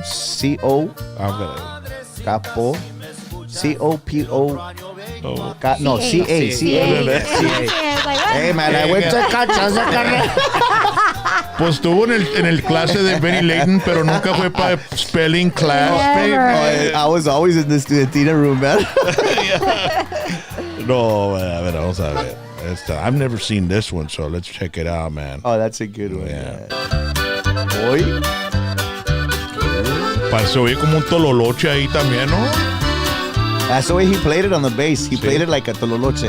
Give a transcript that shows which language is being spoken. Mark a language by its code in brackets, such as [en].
[en] C-O Capo. C-O-P-O. No, C-A. C-A. Hey, man, I went to Cachas. [es] Pues estuvo en el clase de Benny Layton, pero nunca fue para [en] spelling class. I was always in the studentina room, man. [es] No, a ver, vamos a ver. [en] I've never seen this one, so let's check it out, man. Oh, that's a good one. Yeah. Boy. [es] Se oye como un tololoche ahí también, ¿no? [en] That's the way he played it on the bass. He played it like a tololoche.